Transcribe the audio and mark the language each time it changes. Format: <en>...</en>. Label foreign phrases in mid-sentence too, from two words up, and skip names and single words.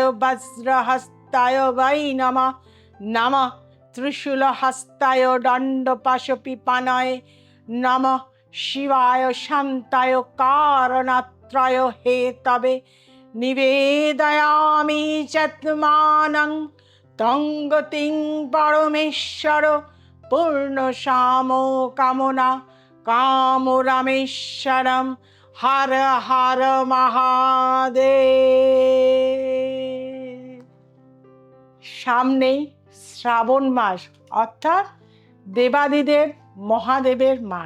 <sa>বজ্রহস্তায় বৈ নমঃ নমঃ ত্রিশূলহস্তায় দণ্ডপাশপিপানায় নমঃ শিবায় শান্তায় কারণত্রয় হেতবে নিবেদয়ামি চাত্মানং তং গতিং পরমেশ্বর পূর্ণ শাম কামনা কাম রামেশ্বরম হর হর মহাদেব।</sa> <bn>সামনেই শ্রাবণ মাস, অর্থাৎ দেবাদিদেব মহাদেবের মাস।</bn>